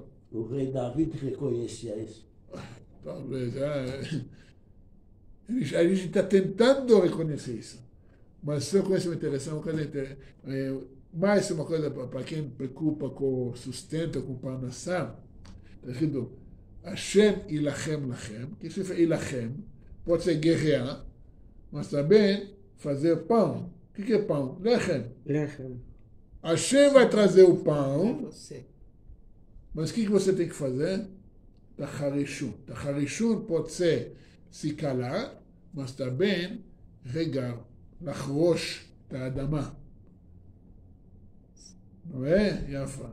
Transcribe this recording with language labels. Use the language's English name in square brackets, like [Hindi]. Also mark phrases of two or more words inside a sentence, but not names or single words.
[Portuguese] O rei David reconhecia isso. Talvez, a gente está tentando reconhecer isso. Mas se eu conheço uma interessante, uma coisa mais uma coisa para quem preocupa com sustento, com parnassá, está escrito [Hebrew] השם ילחם לכם, [Portuguese] que significa ilachem, pode ser guerrear, mas também fazer pão. O que é pão? Lechem. Hashem vai trazer o pão, mas o que você tem que fazer? Tacharishun. Tacharishun pode ser se calar, mas também regar. [Hebrew] לחרוש ת'אדמה. [Portuguese] Não é, Yafa?